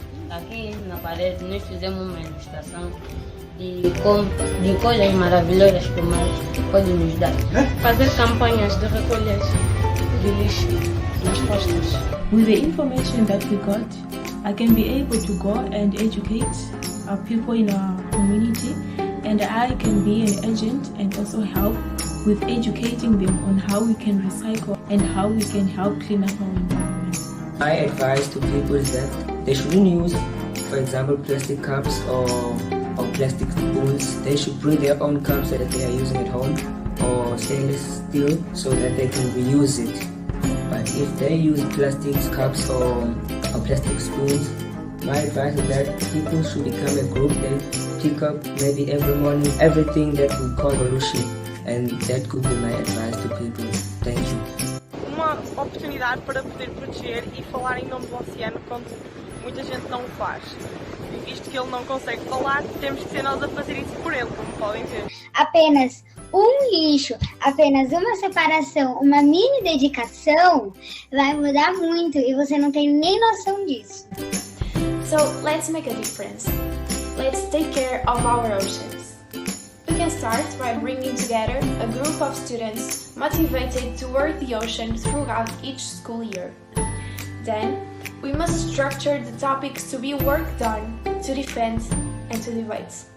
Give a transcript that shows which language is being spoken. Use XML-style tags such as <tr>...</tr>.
<pt>Aqui na parede nós fizemos uma ilustração de coisas maravilhosas que o mar pode nos dar. Fazer campanhas de recolha de lixo nas costas.</pt> <en>With the information that we got, I can be able to go and educate our people in our community, and I can be an agent and also help with educating them on how we can recycle and how we can help clean up our environment. My advice to people is that they shouldn't use, for example, plastic cups or plastic spoons. They should bring their own cups that they are using at home or stainless steel so that they can reuse it. But if they use plastic cups or plastic spoons, my advice is that people should become a group and pick up maybe every morning everything that we call pollution, and that could be my advice to people. Thank you.</en> <pt>Uma oportunidade para poder proteger e falar em nome do oceano quando muita gente não o faz. E visto que ele não consegue falar, temos que ser nós a fazer isso por ele, como podem ver. Apenas um lixo, apenas uma separação, uma mini dedicação vai mudar muito e você não tem nem noção disso.</pt> <en>So let's make a difference. Let's take care of our oceans. We can start by bringing together a group of students motivated to work the ocean throughout each school year. Then, we must structure the topics to be worked on, to defend and to debate.</en>